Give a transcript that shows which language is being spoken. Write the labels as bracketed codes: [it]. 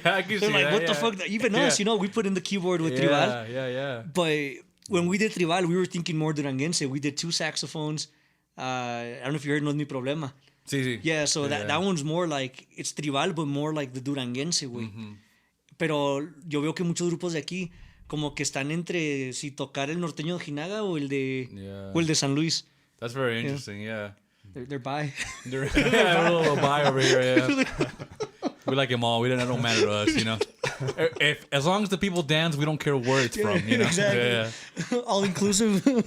[en] I can see like, that, what the fuck? Even us, we put in the keyboard with Tribal. Yeah. But when we did Tribal, we were thinking more Duranguense. We did 2 saxophones. I don't know if you heard No Es Mi Problema. [es] Sí. [en] Yeah, so that one's more like, it's Tribal, but more like the Duranguense way. [es] Pero yo veo que muchos grupos de aquí como que están entre si tocar el norteño de Ojinaga o el de San Luis. [en] That's very interesting, yeah. They're bi. They're a little bi over here, yeah. We like them all. It don't matter to us, as long as the people dance, we don't care where it's from, Exactly. Yeah. All inclusive.